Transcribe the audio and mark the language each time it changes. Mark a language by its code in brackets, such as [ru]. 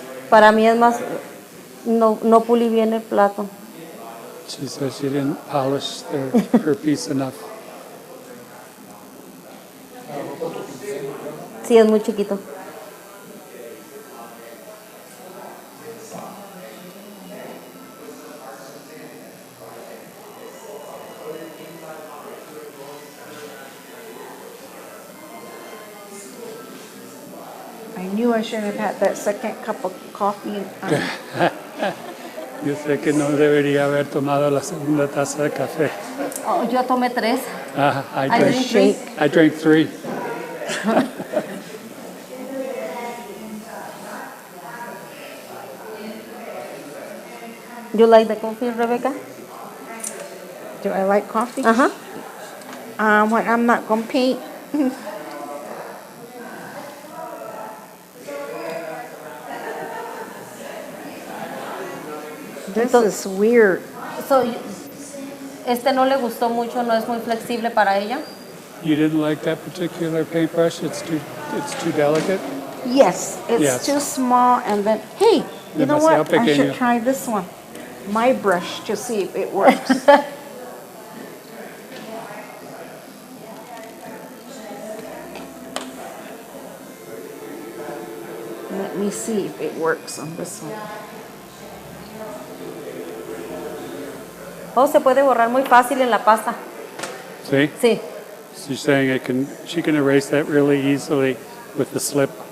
[es] Para mí es más, no pulí bien el plato. [en] She says she didn't polish her piece enough. [es] Sí, es muy chiquito. [en] I knew I shouldn't have had that second cup of coffee. [es] Yo sé que no debería haber tomado la segunda taza de café. Oh, yo tomé 3. [en] I drink three. I drank 3. You like the coffee, Rebecca? Do I like coffee? [es] Ajá. [en] When I'm not going to paint. This is weird. [es] So, este no le gustó mucho, no es muy flexible para ella. [en] You didn't like that particular paintbrush? It's too delicate? Yes, it's Yes. too small and then, hey, you know what? [es] Demasiado [en] I [es] pequeño. [en] should try this one. My brush to see if it works. Let me see if it works on this one. [es] Oh, se puede borrar muy fácil en la pasta. [en] See? [es] Sí. [en] So you're saying she can erase that really easily with the slip.